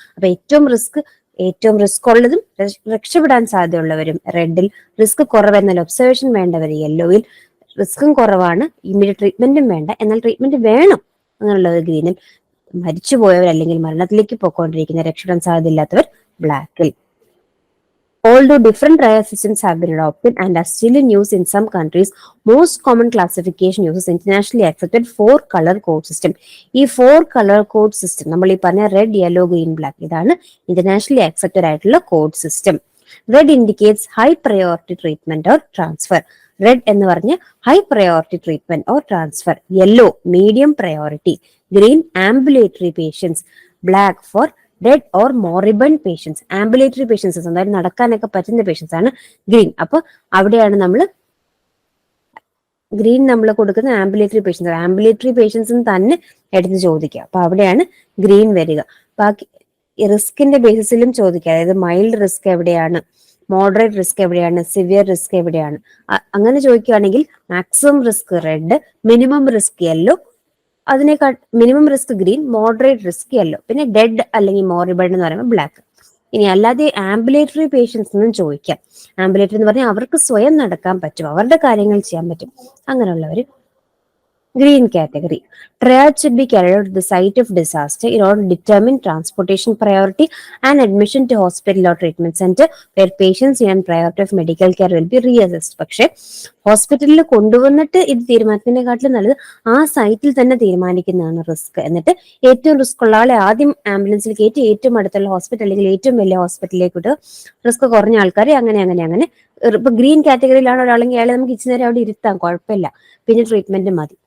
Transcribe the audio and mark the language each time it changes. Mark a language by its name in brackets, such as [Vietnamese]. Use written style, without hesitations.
[Malayalam] അപ്പൊ ഏറ്റവും റിസ്ക് ഉള്ളതും രക്ഷപ്പെടാൻ സാധ്യതയുള്ളവരും റെഡിൽ, റിസ്ക് കുറവെന്നാൽ ഒബ്സർവേഷൻ വേണ്ടവർ യെല്ലോയിൽ, റിസ്ക്കും കുറവാണ്, ഇമ്മീഡിയറ്റ് ട്രീറ്റ്മെന്റും വേണ്ട, എന്നാൽ ട്രീറ്റ്മെന്റ് വേണം, അങ്ങനെയുള്ളവർ ഗ്രീനിൽ, മരിച്ചുപോയവർ അല്ലെങ്കിൽ മരണത്തിലേക്ക് പോയിക്കൊണ്ടിരിക്കുന്ന, രക്ഷപ്പെടാൻ സാധ്യതയില്ലാത്തവർ ബ്ലാക്കിൽ. [English] Although different trial systems have been adopted and are still in use in some countries, most common classification uses internationally accepted 4-color code system. [Malayalam] ഈ 4-color code system നമ്മൾ ഈ പറഞ്ഞ റെഡ്, യെല്ലോ, ഗ്രീൻ, ബ്ലാക്ക്, ഇതാണ് internationally accepted ആയിട്ടുള്ള code system. [English] Red indicates high priority treatment or transfer. Red [Malayalam] എന്ന് പറഞ്ഞ [English] High priority treatment or transfer. Yellow medium priority. Green ambulatory patients. Black for dead or moribund patients. [Malayalam] Ambulatory patients, അതായത് നടക്കാനൊക്കെ പറ്റുന്ന patients ആണ് green. അപ്പൊ അവിടെയാണ് നമ്മൾ കൊടുക്കുന്ന ആംബുലേറ്ററി പേഷ്യൻസ്. ആംബുലേറ്ററി പേഷ്യൻസ് തന്നെ എടുത്ത് ചോദിക്കുക. അപ്പൊ അവിടെയാണ് ഗ്രീൻ വരിക. ബാക്കി റിസ്കിന്റെ ബേസിസിലും ചോദിക്കുക, അതായത് മൈൽഡ് റിസ്ക് എവിടെയാണ്, മോഡറേറ്റ് റിസ്ക് എവിടെയാണ്, സിവിയർ റിസ്ക് എവിടെയാണ്. അങ്ങനെ ചോദിക്കുകയാണെങ്കിൽ maximum risk red, minimum risk yellow, അതിനേക്കാൾ minimum risk green, moderate risk yellow, പിന്നെ ഡെഡ് അല്ലെങ്കിൽ മോറിബണ്ട് എന്ന് പറയുമ്പോൾ ബ്ലാക്ക്. ഇനി അല്ലാതെ ആംബുലേറ്ററി പേഷ്യൻസ് എന്നും ചോദിക്കാം. ആംബുലേറ്ററി എന്ന് പറഞ്ഞാൽ അവർക്ക് സ്വയം നടക്കാൻ പറ്റും, അവരുടെ കാര്യങ്ങൾ ചെയ്യാൻ പറ്റും, അങ്ങനെയുള്ളവർ green category. [English] Triage should be carried out at the site of disaster in order to determine transportation priority and admission to hospital or treatment center where patients and priority of medical care will be reassessed. [Malayalam] പക്ഷേ ഹോസ്പിറ്റലിൽ കൊണ്ടുവന്നിട്ട് ഇത് തീരുമാനത്തിനെക്കാട്ടിലും നല്ലത് ആ സൈറ്റിൽ തന്നെ തീരുമാനിക്കുന്നതാണ് risk. എന്നിട്ട് ഏറ്റവും റിസ്ക് ഉള്ള ആളെ ആദ്യം ആംബുലൻസിൽ കയറ്റി ഏറ്റവും അടുത്തുള്ള ഹോസ്പിറ്റൽ അല്ലെങ്കിൽ ഏറ്റവും വലിയ ഹോസ്പിറ്റലിലേക്ക് വിട്ട് റിസ്ക് കുറഞ്ഞ ആൾക്കാരെ അങ്ങനെ. ഇപ്പൊ ഗ്രീൻ കാറ്റഗറിയിലാണ് ഒരാളെങ്കിൽ അയാളെ നമുക്ക് ഇച്ചിരി നേരം അവിടെ ഇരുത്താം, കുഴപ്പമില്ല, പിന്നെ ട്രീറ്റ്മെന്റ് മതി.